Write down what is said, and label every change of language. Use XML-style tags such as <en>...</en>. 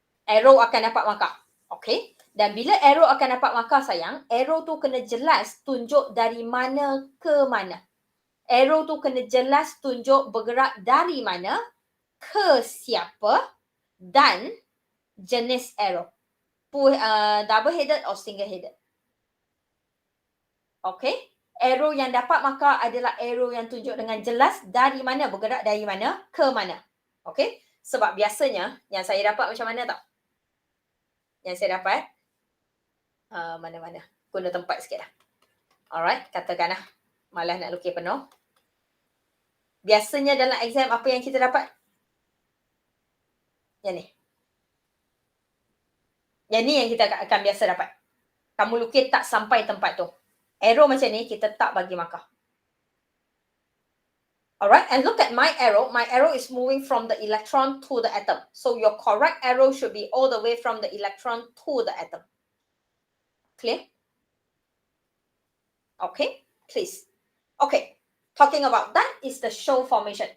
<ms>Arrow akan dapat markah. Okay. Dan bila arrow akan dapat markah sayang, arrow tu kena jelas tunjuk dari mana ke mana. Arrow tu kena jelas tunjuk bergerak dari mana ke siapa dan jenis arrow.</ms> <en>Double headed or single headed. Okay.</en> <ms>Arrow yang dapat markah adalah arrow yang tunjuk dengan jelas dari mana, bergerak dari mana ke mana. Okay. Sebab biasanya yang saya dapat macam mana tau? Yang saya dapat mana-mana. Guna tempat sikit lah. Alright, katakanlah malas nak lukis penuh. Biasanya dalam exam apa yang kita dapat? Yang ni. Yang ni yang kita akan biasa dapat. Kamu lukis tak sampai tempat tu. Arrow macam ni kita tak bagi markah.</ms> <en>Alright, and look at my arrow. My arrow is moving from the electron to the atom. So your correct arrow should be all the way from the electron to the atom. Clear? Okay, please. Okay, talking about that is the show formation.</en>